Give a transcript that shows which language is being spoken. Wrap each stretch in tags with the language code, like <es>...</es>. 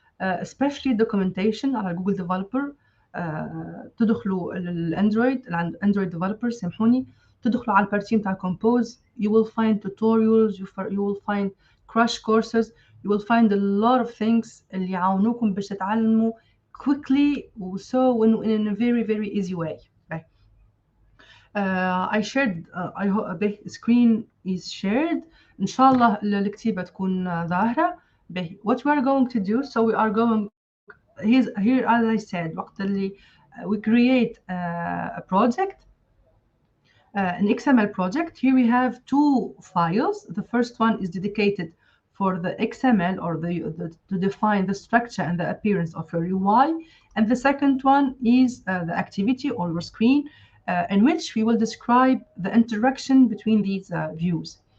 <en>especially documentation</en> <ar>على جوجل ديفلوبر. تدخلوا الاندرويد ديفلوبر سامحوني تدخلوا على البارتي نتاع كومبوز</ar> <en>you will find tutorials, you will find crash courses, you will find a lot of things</en> <ar>اللي يعاونوكم باش تتعلموا</ar> <en>quickly so in a very very easy way. I shared I hope the screen is shared.</en> <ar>إن شاء الله الكتيبة تكون ظاهرة.</ar> <en>What we are going to do, so we are going here as I said</en> <ar>وقت اللي</ar> <en>we create a project, an XML project. Here we have two files. The first one is dedicated for the XML or to define the structure and the appearance of your UI, and the second one is the activity or your screen, in which we will describe the interaction between these views.</en>